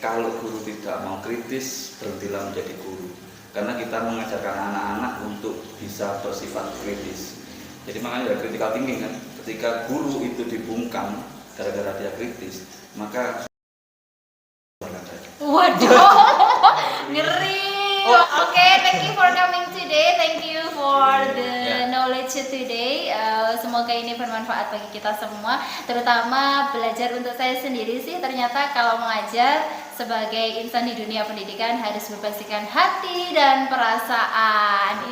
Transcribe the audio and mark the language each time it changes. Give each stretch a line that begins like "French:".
Indonesian: Kalau guru tidak mau kritis, berhentilah menjadi guru. Karena kita mengajarkan anak-anak untuk bisa bersifat kritis. Jadi makanya ada critical thinking kan. Ketika guru itu dibungkam gara-gara dia kritis, maka Waduh, ngeri.
English: Oke, thank you for coming today. Thank you for the knowledge today.
Indonesian: Semoga ini bermanfaat bagi kita semua. Terutama belajar untuk saya sendiri sih. Ternyata kalau mengajar sebagai insan di dunia pendidikan harus berbasiskan hati dan perasaan.